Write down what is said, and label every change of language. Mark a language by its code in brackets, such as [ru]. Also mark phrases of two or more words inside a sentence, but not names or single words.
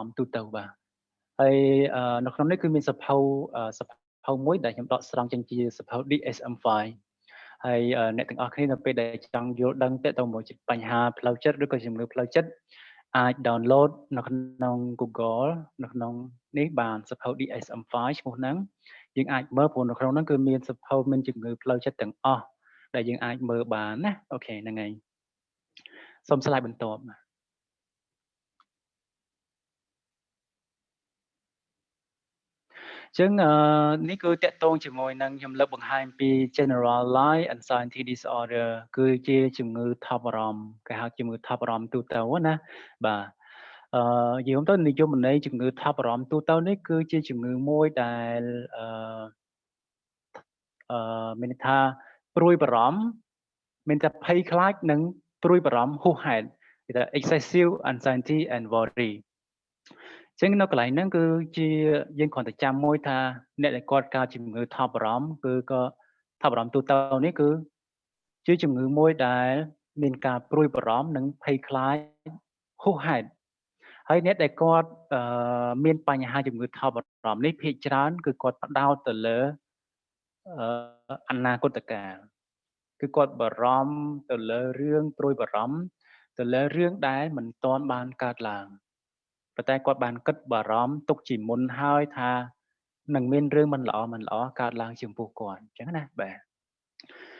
[km] ណ៍ទូទៅបាទហើយនៅក្នុងនេះគឺមានសភៅមួយដែលខ្ញុំដកស្រង់ចេញជាសភៅ DSM-5 ហើយអ្នកទាំងអស់គ្នានៅពេលដែលចង់យល់ដឹងទៅមួយបញ្ហាផ្លូវចិត្តឬក៏ជំងឺផ្លូវចិត្តអាច download នៅក្នុង Google នៅក្នុងនេះបានសភៅ DSM-5 ឈ្មោះហ្នឹងយើងអាចមើលព្រោះនៅក្នុងហ្នឹងគឺមានសភៅមានជំងឺផ្លូវចិត្តទាំងអស់ដែលយើងអាចមើលបានណាអូខេហ្នឹងហើយសូម slide បន្ទាប់ ចឹងនេះគឺតកតងជាមួយនឹងខ្ញុំលើកបង្ហាញពី [en] generalized anxiety disorder [km] គឺជាជំងឺថប់អារម្មណ៍គេហៅជំងឺថប់អារម្មណ៍ទូទៅណាបាទនិយាយទៅនិយមន័យជំងឺថប់អារម្មណ៍ទូទៅនេះគឺជាជំងឺមួយដែល មានថាព្រួយបារម្ភមានតែភ័យខ្លាចនិងព្រួយបារម្ភហួសហេតុគេថា [en] excessive anxiety and worry [km] ចឹងនៅកន្លែងហ្នឹងគឺជាយើងគ្រាន់តែចាំ មួយថាអ្នកដែលគាត់កើតជំងឺថប់អារម្មណ៍គឺក៏ថប់អារម្មណ៍ទូទៅនេះគឺជាជំងឺមួយដែល មានការព្រួយបារម្ភនិងភ័យខ្លាចហួសហេតុហើយអ្នកដែលគាត់មានបញ្ហាជំងឺថប់អារម្មណ៍នេះភាគច្រើនគឺគាត់ផ្ដោតទៅលើអនាគតកាលគឺគាត់បារម្ភទៅលើរឿងព្រួយបារម្ភទៅលើរឿងដែលមិនទាន់បានកើតឡើងប៉ុន្តែគាត់បានគិតបារម្ភទុកជាមុនហើយថានឹងមានរឿងមិនល្អកើតឡើងចំពោះគាត់អញ្ចឹងណាបាទ